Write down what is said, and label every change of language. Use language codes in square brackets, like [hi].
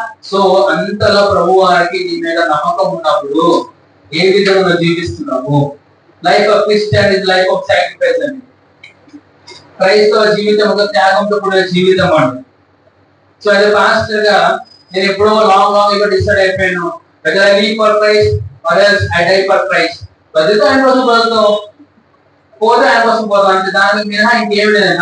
[te] So అంతలో ప్రభు వారికి నీ మీద నమ్మకం ఉన్నప్పుడు ఏ విధంగా జీవిస్తున్నాము? [en] life of Christian is life of sacrifice [te] అండి. క్రైస్తవ జీవితం ఒక త్యాగంతో కూడిన జీవితం అండి. సో అదే పాస్టర్ గా నేను ఎప్పుడో లాంగ్ గా డిసైడ్ అయిపోయాను, [en] whether I live for Christ or else I die for Christ. [te] బతితో ఆయన కోసం బతుకుతాం, పోతే ఆయన కోసం పోతాం, అంటే దానికి మినహా ఇంకేం లేదండి.